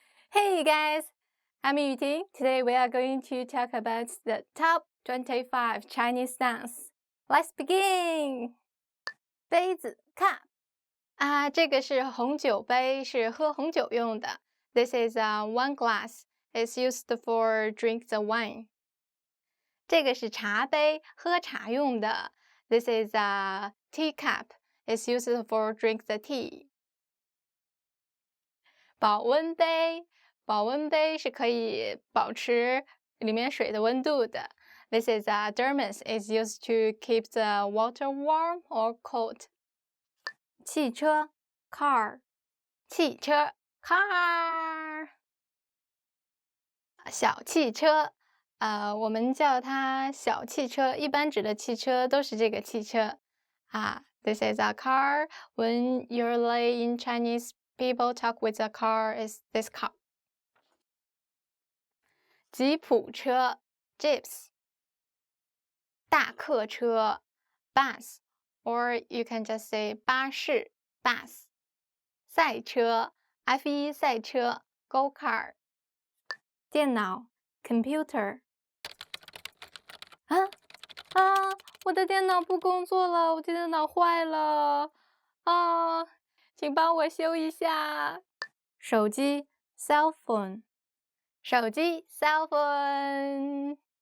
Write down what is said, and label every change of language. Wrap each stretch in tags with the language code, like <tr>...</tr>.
<en>Hey guys, I'm Yuting. Today we are going to talk about the top 25 Chinese sounds. Let's begin.</en> <zh>杯子 cup 啊，这个是红酒杯，是喝红酒用的。</zh> <en>This is a wine glass. It's used for drink the wine.</en> <zh>这个是茶杯，喝茶用的。</zh> <en>This is a teacup. It's used for drink the tea.</en> <zh>保温杯，保温杯是可以保持里面水的温度的。</zh> <en>This is a thermos. It's used to keep the water warm or cold.</en> <zh>汽车 car. 汽车 car. 小汽车，我们叫它小汽车，一般指的汽车都是这个汽车啊。</zh> <en>This is a car. When you're late in Chinese, people talk with a car is this car. 吉普车 jeeps. 大客车 bus, or you can just say 巴士 bus.</en> <zh>赛车 F1 赛车 go kart. 电脑 computer. 我的电脑不工作了，我的电脑坏了请帮我修一下。手机 cell phone. 手机 cell phone.</zh>